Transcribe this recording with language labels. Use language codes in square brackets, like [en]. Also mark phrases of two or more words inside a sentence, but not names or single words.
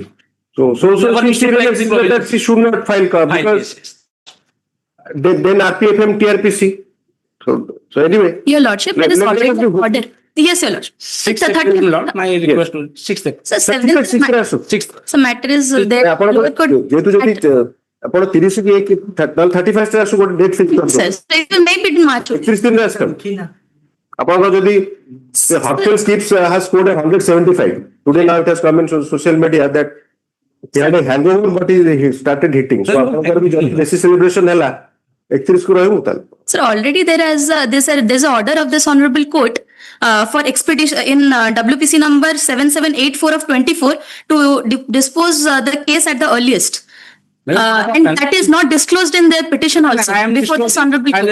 [en] So she should not file because then RPFM, TRPC. So anyway. Your lordship, there is already an order. Yes, your lordship. 6th lord, my request to 6th. So 7th. So matter is there. [or] ଆପଣ 30 କି 31st ରେ ଆସୁ ଗୋଟେ [en] date fix [or] କରନ୍ତୁ [en] sir it will maybe in March [or] 31 ଦିନ ଆସୁ ଆପଣଙ୍କ ଯଦି [en] hotel skips has scored 175 today now it has come in social media that he had a hangover but he started hitting so [or] ଆପଣଙ୍କର ବି ଯଦି ବେଶୀ celebration ହେଲା 31 କୁ ରହିବୁ ତାହେଲେ [en] sir already there's an order of this honorable court for expedition in WPC number 7784 of 24 to dispose the case at the earliest. And that is not disclosed in their petition also before this honorable court.